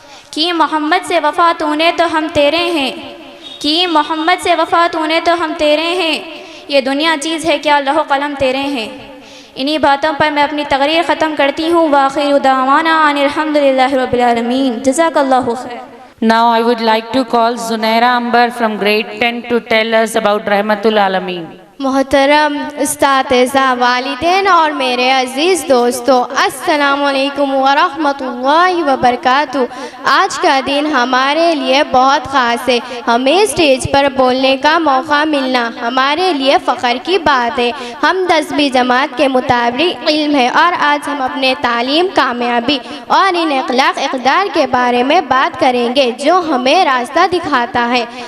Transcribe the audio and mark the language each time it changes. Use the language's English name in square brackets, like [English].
[Urdu] کہ محمد سے وفا تو نے تو ہم تیرے ہیں، کہ محمد سے وفا تو نے تو ہم تیرے ہیں، یہ دنیا چیز ہے کیا لوح قلم تیرے ہیں۔ انہی باتوں پر میں اپنی تقریر ختم کرتی ہوں۔ وآخر دعوانا ان الحمدللہ رب العالمین۔ جزاک اللہ خیر۔ [English] Now I would like to call Zunaira Ambar from grade 10 to tell us about Rahmatul Alameen. [Urdu] محترم اساتذہ، والدین اور میرے عزیز دوستو، السلام علیکم ورحمۃ اللہ وبرکاتہ۔ آج کا دن ہمارے لیے بہت خاص ہے۔ ہمیں اسٹیج پر بولنے کا موقع ملنا ہمارے لیے فخر کی بات ہے۔ ہم 10ویں جماعت کے مطابق علم ہے، اور آج ہم اپنے تعلیم، کامیابی اور ان اخلاق اقدار کے بارے میں بات کریں گے جو ہمیں راستہ دکھاتا ہے۔